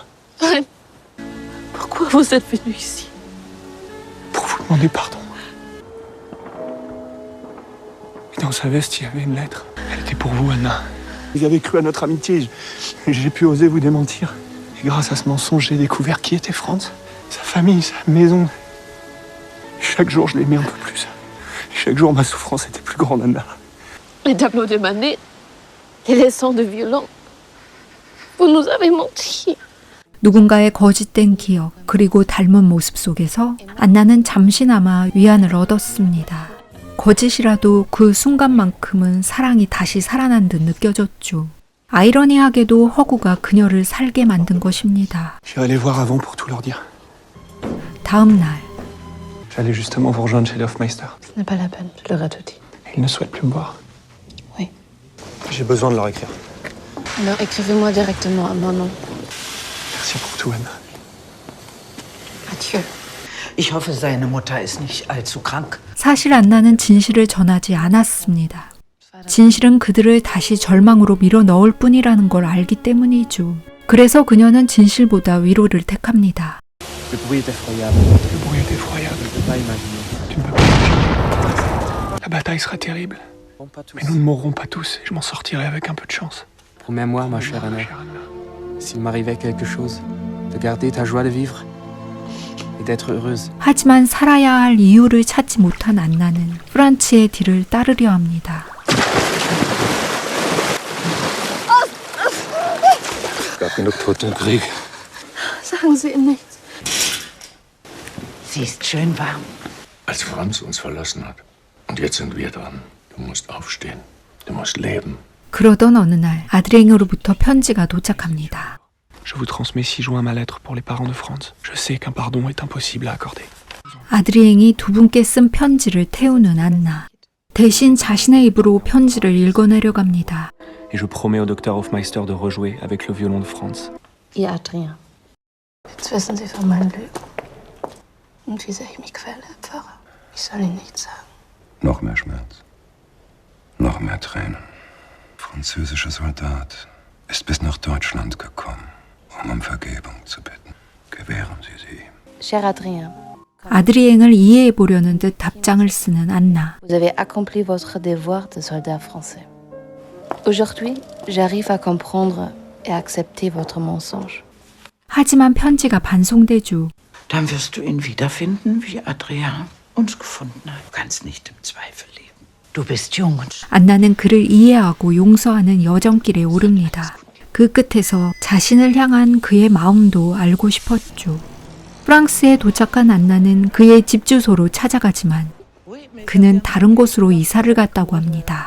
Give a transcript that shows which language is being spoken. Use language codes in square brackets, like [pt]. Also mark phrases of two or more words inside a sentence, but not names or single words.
[fr] Pourquoi vous êtes venu ici? Pour vous demander pardon. Et dans sa veste, il y avait une lettre. Elle était pour vous, Anna. Vous avez cru à notre amitié. J'ai pu oser vous démentir. Et grâce à ce mensonge, j'ai découvert qui était Franz. Sa famille, sa maison. Chaque jour, je l'aimais un peu plus. Chaque jour, ma souffrance était plus grande, Anna. Les tableaux de Manet, les leçons de violon. Vous nous avez menti. [ko] 누군가의 거짓된 기억 그리고 닮은 모습 속에서 안나는 잠시나마 위안을 얻었습니다. 거짓이라도 그 순간만큼은 사랑이 다시 살아난 듯 느껴졌죠. 아이러니하게도 허구가 그녀를 살게 만든 것입니다. [fr] J'irai les voir avant pour tout leur dire. [ko] 다음 날 [fr] J'allais justement vous rejoindre chez Hofmeister. Ce n'est pas la peine, je leur ai tout dit. Ils ne souhaitent plus me voir. Oui. J'ai besoin de leur écrire. Alors écrivez-moi directement à mon nom. Merci pour tout, Anna. Adieu. [de] Ich hoffe, seine Mutter ist nicht allzu krank. [ko] 사실 안나는 진실을 전하지 않았습니다. 진실은 그들을 다시 절망으로 밀어 넣을 뿐이라는 걸 알기 때문이죠. 그래서 그녀는 진실보다 위로를 택합니다. [fr] Le bruit est effroyable. Le bruit est effroyable. Je ne peux pas imaginer. Tu ne peux pas imaginer. La bataille sera terrible. Bon, pas tous. Mais nous ne mourrons pas tous et je m'en sortirai avec un peu de chance. Promets-moi, ma chère Anna, s'il m'arrivait quelque chose, de garder ta joie de vivre et d'être heureuse. [ko] 하지만 살아야 할 이유를 찾지 못한 안나는 프란츠의 뒤를 따르려 합니다. [de] Gab genug Tote im Krieg. Sagen Sie ihm nicht. Sie ist schön warm. Als Franz uns verlassen hat. Und jetzt sind wir dran. Du musst aufstehen. Du musst leben. [ko] 그러던 어느 날 아드랭으로부터 편지가 도착합니다. [fr] Je vous transmets ci-joint ma lettre pour les parents de Franz. Je sais qu'un pardon est impossible à accorder. [ko] 아드리앵이 두 분께 쓴 편지를 태우는 안나. 대신 자신의 입으로 편지를 읽어내려갑니다. [fr] Et je promets au docteur Hofmeister de rejouer avec le violon de Franz. [de] Ihr Adrien. Jetzt wissen Sie von meinen Lügen. Und wie sehr ich mich quäle, Herr Pfarrer. Ich soll Ihnen nichts sagen. Noch mehr Schmerz. Noch mehr Tränen. Französischer Soldat ist bis nach Deutschland gekommen, um Vergebung zu bitten. Gewähren Sie sie ihm. [fr] Cher Adrien, [ko] 아드리앵을 이해해 보려는 듯 답장을 쓰는 안나. [fr] vous avez accompli votre devoir de soldat français. Aujourd'hui, j'arrive à comprendre et accepter votre mensonge. [ko] 하지만 편지가 반송되죠. [de] Dann wirst du ihn wiederfinden, wie Adrien uns gefunden hat. Du kannst nicht im Zweifel leben. Du bist jung und [ko] 안나는 그를 이해하고 용서하는 여정길에 오릅니다. 그 끝에서 자신을 향한 그의 마음도 알고 싶었죠. 프랑스에 도착한 안나는 그의 집 주소로 찾아가지만 그는 다른 곳으로 이사를 갔다고 합니다.